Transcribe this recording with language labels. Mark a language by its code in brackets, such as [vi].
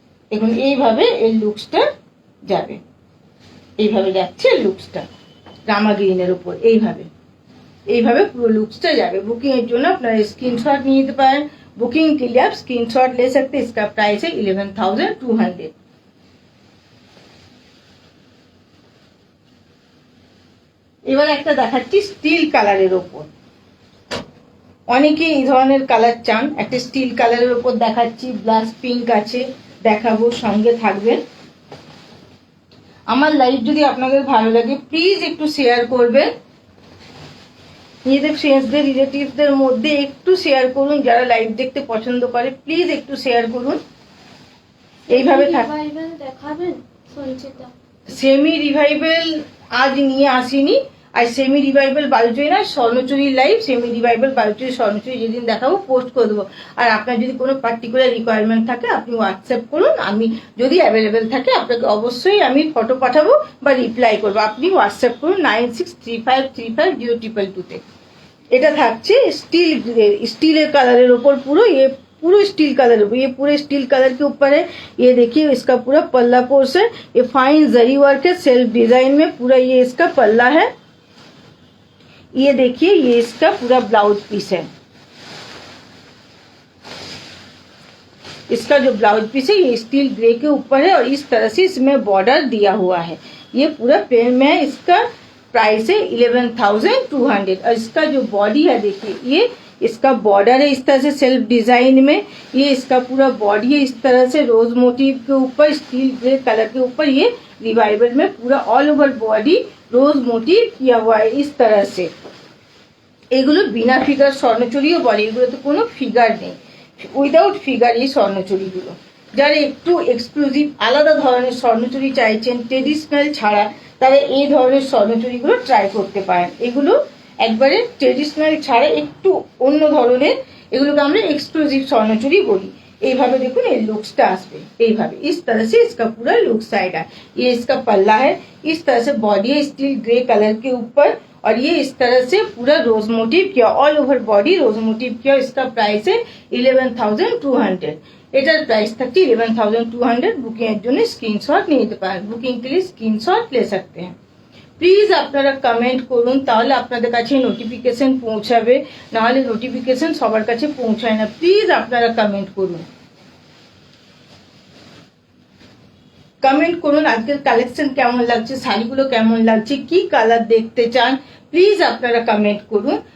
[bn] দেখুন এইভাবে এর লুকসটা যাবে, এইভাবে যাচ্ছে লুকসটা রামা গ্রিনের উপর। এইভাবে পুরো লুকসটা যাবে। बुकिंग এর জন্য আপনারা স্ক্রিনশট নিয়ে নিতে পারেন। [hi] बुकिंग के लिए आप स्क्रीनशॉट ले सकते हैं। इसका प्राइस है 11,200। [bn] এবার একটা দেখাচ্ছি স্টিল কালারের ওপর। অনেকে এই ধরনের কালার চান, একটা স্টিল কালারের ওপর দেখাচ্ছি। ব্লাশ পিঙ্ক আছে, দেখাবো, সঙ্গে থাকবেন। আমার লাইভ যদি আপনাদের ভালো লাগে প্লিজ একটু শেয়ার করবেন। নিজেদের ফ্রেন্ডসদের রিলেটিভসদের মধ্যে একটু শেয়ার করুন। যারা লাইভ দেখতে পছন্দ করে প্লিজ একটু শেয়ার করুন। এইভাবে দেখাবেন সঞ্চিতা। সেমি রিভাইভেল আজ নিয়ে আসিনি, আর সেমি রিভাইভেল বালুচুরি না, স্বর্ণচুরির live semi revival Baluchari Swarnachari যেদিন দেখাবো পোস্ট করে দেবো। আর আপনার যদি কোনো পার্টিকুলার রিকোয়ারমেন্ট থাকে আপনি হোয়াটসঅ্যাপ করুন, আমি যদি অ্যাভেলেবেল থাকে আপনাকে অবশ্যই আমি ফটো পাঠাবো বা রিপ্লাই করবো। আপনি হোয়াটসঅ্যাপ করুন 9635350222-তে। এটা থাকছে [hi] स्टील कलर ऊपर पूरा, ये पूरा स्टील कलर, ये पूरे स्टील कलर के ऊपर है। ये देखिए इसका पूरा पल्ला पोर्शन, ये फाइन जरी वर्क है सेल्फ डिजाइन में पूरा। ये इसका पल्ला है। ये देखिए ये इसका पूरा ब्लाउज पीस है। इसका जो ब्लाउज पीस है ये स्टील ग्रे के ऊपर है और इस तरह से इसमें बॉर्डर दिया हुआ है। ये पूरा प्लेन में है। इसका प्राइस है 11,200। और इसका जो बॉडी है देखिए ये इसका बॉर्डर है इस तरह से सेल्फ डिजाइन में। ये इसका पूरा बॉडी है इस तरह से रोज मोटिव के ऊपर, स्टील ग्रे कलर के ऊपर। ये रिवाइवल में पूरा ऑल ओवर बॉडी रोज मोटिव किया हुआ है इस तरह से। [bn] এগুলো বিনা ফিগার স্বর্ণচুরিও বলে, এগুলো তো কোনো ফিগার নেই, উইদাউট ফিগার এই স্বর্ণচুরিগুলো। যারা একটু এক্সক্লুসিভ আলাদা ধরনের স্বর্ণচুরি চাইছেন ট্রেডিশনাল ছাড়া, তারা এই ধরনের স্বর্ণচুরিগুলো ট্রাই করতে পারেন। এগুলো একবারে ট্রেডিশনাল ছাড়া একটু অন্য ধরনের, এগুলোকে আমরা এক্সক্লুসিভ স্বর্ণচুরি বলি। এইভাবে দেখুন এর লুকসটা আসবে এইভাবে, [hi] इस तरह से इसका पूरा लुक्स आएगा। ये इसका पल्ला है, इस तरह से बॉडी है स्टील ग्रे कलर के ऊपर और ये इस तरह से पूरा रोज मोटिव किया, ऑल ओवर बॉडी रोज मोटिव किया। इसका प्राइस है 11,200। [bn] এটার প্রাইস থাকছে 11,200। বুকিং এর জন্য স্ক্রিনশট নিয়ে নিতে পারেন। [hi] বুকিং के लिए স্ক্রিনশট ले सकते हैं। [bn] প্লিজ আপনারা কমেন্ট করুন, তাহলে আপনাদের কাছে নোটিফিকেশন পৌঁছাবে, নাহলে নোটিফিকেশন সবার কাছে পৌঁছায় না। প্লিজ আপনারা কমেন্ট করুন, কমেন্ট করুন আজকের কালেকশন কেমন লাগছে, শাড়িগুলো কেমন লাগছে, কি কালার দেখতে চান, প্লিজ আপনারা কমেন্ট করুন।